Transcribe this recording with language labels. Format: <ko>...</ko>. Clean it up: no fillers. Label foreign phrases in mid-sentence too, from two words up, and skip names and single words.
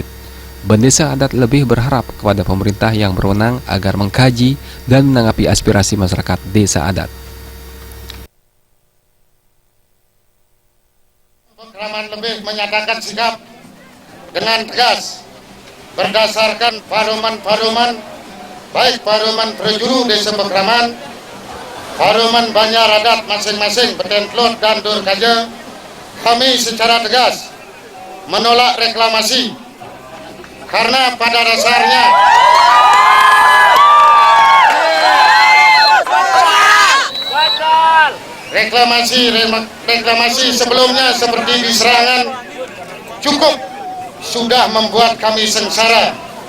<id>Desa Adat Lebih berharap kepada pemerintah yang berwenang agar mengkaji dan menanggapi aspirasi masyarakat Desa Adat. Pekraman Lebih menyatakan sikap dengan tegas berdasarkan paruman-paruman, baik paruman Prejuru Desa Pekraman, paruman Banjar Adat masing-masing Betentlot dan Durkaja. Kami secara tegas menolak reklamasi karena pada dasarnya reklamasi sebelumnya seperti di Serangan cukup sudah membuat kami sengsara.</id>